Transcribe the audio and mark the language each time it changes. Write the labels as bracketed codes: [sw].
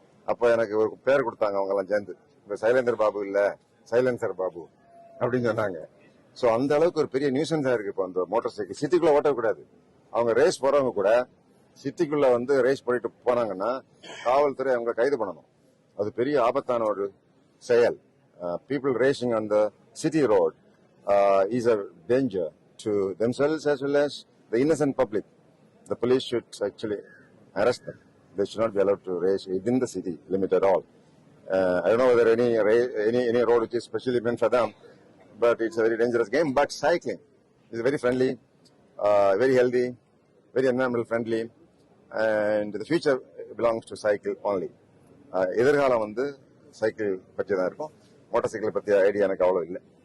[ta] அப்ப எனக்கு ஒரு பேர் கொடுத்தாங்க அவங்க எல்லாம் சேர்ந்து, இந்த சைலந்தர் பாபு இல்ல, சைலன்சர் பாபு அப்படின்னு சொன்னாங்க. சோ அந்த அளவுக்கு ஒரு பெரிய நியூசன்ஸா இருக்கு இப்போ அந்த மோட்டார் சைக்கிள். சிட்டிக்குள்ள ஓட்டக்கூடாது. அவங்க ரேஸ் போறவங்க கூட சிட்டிக்குள்ள வந்து ரேஸ் பண்ணிட்டு போனாங்கன்னா காவல்துறை அவங்க கைது பண்ணணும். அது பெரிய ஆபத்தான ஒரு செயல். [en] People racing on the city road is a danger to themselves as well as the innocent public. The police should actually arrest them. They should not be allowed to race within the city limit at all. I don't know whether any road which is specially meant for them, but it's a very dangerous game. But cycling is very friendly, very healthy, very environmental friendly, and the future belongs to cycle only. [ta] எதிர்காலம் வந்து cycle பற்றி தான் இருக்கும். Motor cycle பற்றிய idea எனக்கு அவ்வளோ இல்லை.